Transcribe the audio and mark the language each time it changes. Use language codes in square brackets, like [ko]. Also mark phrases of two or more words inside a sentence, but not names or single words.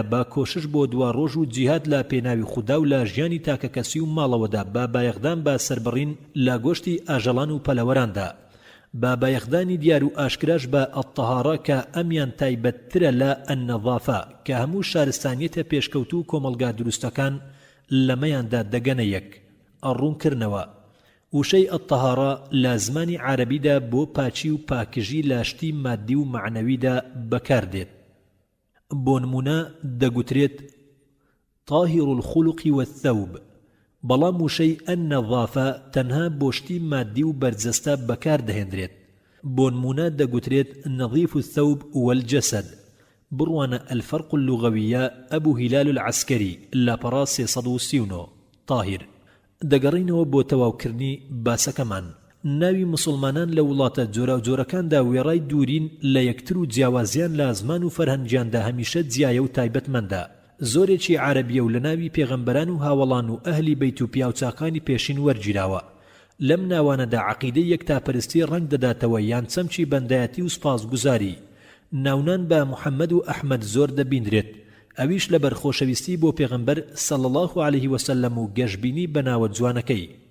[ckb] بە کۆشش بۆ دوا ڕۆژ و جیهاد لە پێناوی خوددا و لە ژیانی تاکە کەسی و ماڵەوەدا بە بایەخدان بە سەربڕین لە گۆشتی ئاژەڵان و پەلەوەراندا با بایەخدانی دیار و ئاشکراش بە ئەتەهارە کە ئەمیان تایبەتترە لە ئەننەظافە کە هەموو شارستانیەتە پێشکەوت و کۆمەڵگا دروستەکان لەمەیاندا دەگەنە یەک ئەڕوونکردنەوە وشەی ئەتەهارە لە زمانی عارەبیدا بۆ پاچی و پاکژی لە شتی مادی و معنەویدا بەکاردێت بۆ نمونە دەگوترێت [ar] طاهر الخلق والثوب [ckb] بەڵام وشەی ئەننەظافە تەنها بۆ شتی مادی و بەرجەستە بەکاردەهێنرێت بۆ نمونە دەگوترێت [ar] نەظیف الثوب والجسد [ckb] بڕوانە [ar] الفرق اللغوية [ckb] أبو هلال العسكري لاپەڕا 339 طاهر دەگەڕینەوە بۆ تەواوکردنی باسەکەمان ناوی مسلمانان لە وڵاتە جۆرە و جۆرەکاندا وێڕای دوورین لە یەکتر و جیاوازیان لە زمان و فەرهەنگیاندا هەمیشە جیایە و تایبەتمەندە زۆرێکی عربیە و لە ناوی پێغەمبەران و هاوڵان و ئەهلی بەیت و پیاوچاکانی پێشین وەرگیراوە لەم ناوانەدا عەقیدەی یەکتاپەرستی ڕەنگ دەداتەوە یان چەمچی بەندایەتی و سپاسگوزاری ناونان بە محەممەد و ئەحمەد زۆر دەبیندرێت ئەویش لە بەرخۆشەویستی بۆ پێغەمبەر [ar] صلی الله عليه وسلم [ckb] و گەشببینی بەناوە جوانەکەی